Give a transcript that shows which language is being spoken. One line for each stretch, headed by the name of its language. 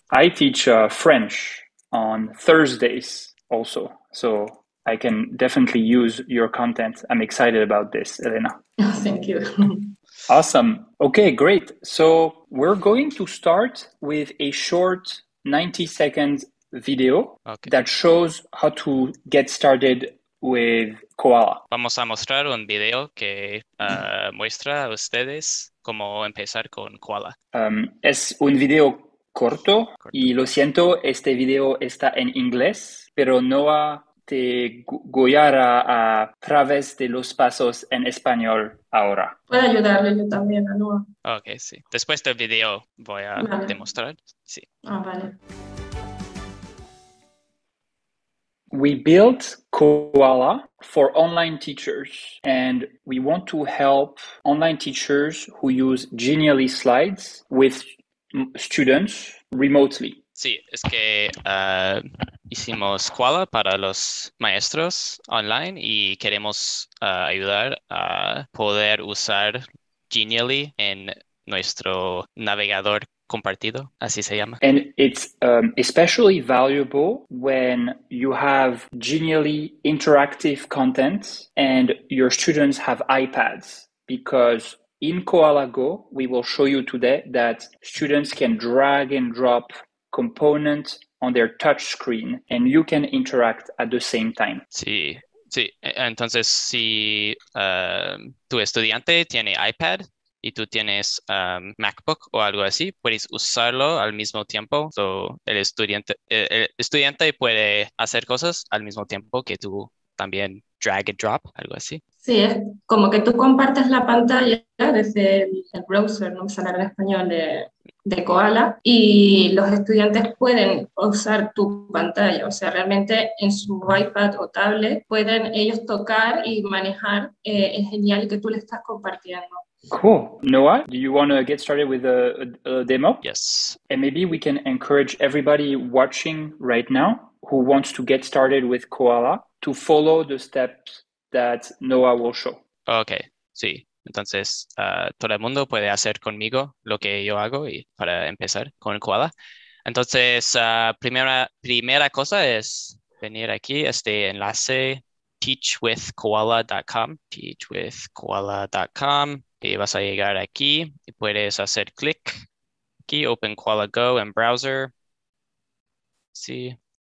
English: I teach French on Thursdays also, so I can definitely use your content. I'm excited about this, Elena. Thank you. Awesome. Okay, great. So we're going to start with a short 90-second video that shows how to get started with Koala.
Spanish: Vamos a mostrar un video que muestra a ustedes cómo empezar con Koala. Es un video corto y lo siento, este video está en inglés, pero Noah te guiará a través de los pasos en español ahora. Puedo ayudarle yo también a Noah. Ok, sí. Después del video voy a demostrar. Sí. Vale.
English: We built Koala for online teachers, and we want to help online teachers who use Genially slides with students remotely.
Spanish: Sí, es que hicimos Koala para los maestros online y queremos ayudar a poder usar Genially en nuestro navegador compartido, así se llama.
English: And it's especially valuable when you have Genially interactive content and your students have iPads, because in Koala Go, we will show you today that students can drag and drop components on their touch screen and you can interact at the same time.
Spanish: Sí. Entonces, si tu estudiante tiene iPad y tú tienes MacBook o algo así, puedes usarlo al mismo tiempo. So, el estudiante puede hacer cosas al mismo tiempo que tú también
English: drag and drop,
Spanish: algo así. Sí, es como que tú compartes la pantalla desde el browser, no me sale en español, de Koala, y los estudiantes pueden usar tu pantalla, o sea, realmente en su iPad o tablet pueden ellos tocar y manejar el genial que tú le estás compartiendo.
English: Cool. Noah, do you want to get started with a demo? Yes. And maybe we can encourage everybody watching right now who wants to get started with Koala to follow the steps that Noah will show.
Spanish: Ok, sí. Entonces, todo el mundo puede hacer conmigo lo que yo hago y para empezar con Koala. Entonces, primera cosa es venir aquí, este enlace teachwithkoala.com, y vas a llegar aquí y puedes hacer clic aquí, Open Koala Go en browser. Sí.